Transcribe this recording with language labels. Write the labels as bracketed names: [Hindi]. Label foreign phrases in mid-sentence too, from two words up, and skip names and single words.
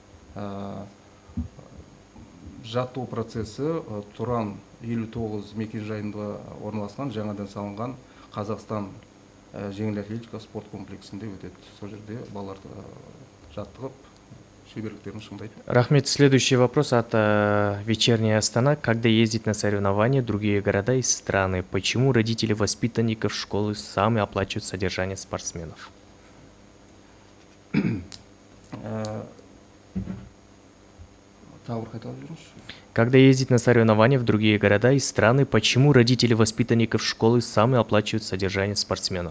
[Kazakh] Жаттығу процесі Тұран 59 мекен жайында орналасқан жаңадан салынған Қазақстан жеңіл атлетика спорт комплексінде өтеді. Сол жерде балалар жаттығып, шеберліктерін шыңдайды. Рахмет. [Russian] Следующий вопрос от Вечерняя Астана. Когда ездить на соревнования в другие города и страны, почему родители воспитанников школы сами оплачивают содержание спортсменов? Когда ездить на соревнования в другие города и страны, почему родители воспитанников школы сами оплачивают содержание спортсменов?